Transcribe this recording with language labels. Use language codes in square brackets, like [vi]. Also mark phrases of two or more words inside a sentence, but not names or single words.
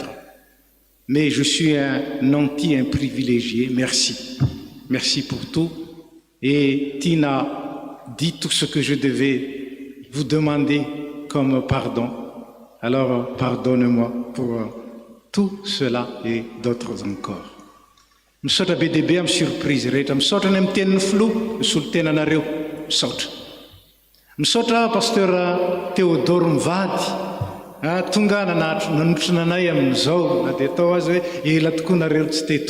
[fr] Mais je suis un nanti, un privilégié. Merci. Merci pour tout. Et Tina dit tout ce que je devais vous demander comme pardon. Alors pardonne-moi pour tout cela et d'autres encore. [mg] Misaotra be dia be amin'ny surprise rehetra, misaotra ny amin'ny tenin'ny filoha misolo tenanareo, misaotra. Misaotra pasteur Théodore mivady, tonga nanotrona anay amin'izao na dia atao azy hoe ela tokoa nareo tsy teto.